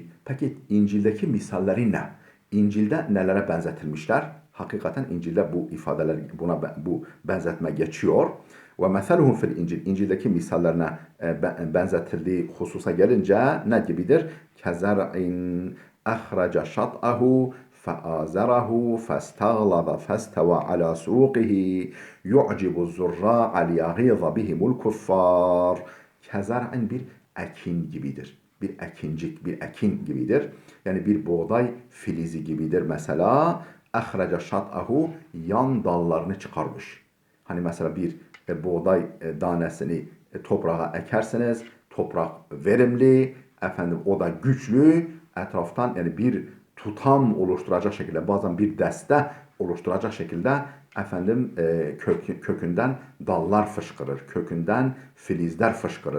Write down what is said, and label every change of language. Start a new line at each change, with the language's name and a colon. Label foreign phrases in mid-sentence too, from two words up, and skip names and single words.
Turkish: Peki İncil'deki misalleri ne? İncil'de nelere benzetilmişler? Hakikaten İncil'de bu ifadeler bu benzetme geçiyor.
Arabic: ومثلهم في الإنجيل.
Turkish: İncil'deki misallerine benzetildiği hususa gelince ne gibidir?
Arabic: كزرع أخرج شطأه فآزره فاستغلظ فاستوى على سوقه يعجب الزراع ليغيظ بهم الكفار.
Turkish: Kezar'ın bir ekin gibidir. Bir ekincik, bir ekin gibidir. Yani bir buğday filizi gibidir mesela.
Arabic: أخرج شطأه
Turkish: yan dallarını çıkarmış. Hani mesela bir buğday danesini toprağa ekerseniz toprak verimli, efendim o da güçlü, etraftan yani bir tutam oluşturacak şekilde bazen bir deste oluşturacak şekilde efendim kökünden dallar fışkırır, kökünden filizler fışkırır.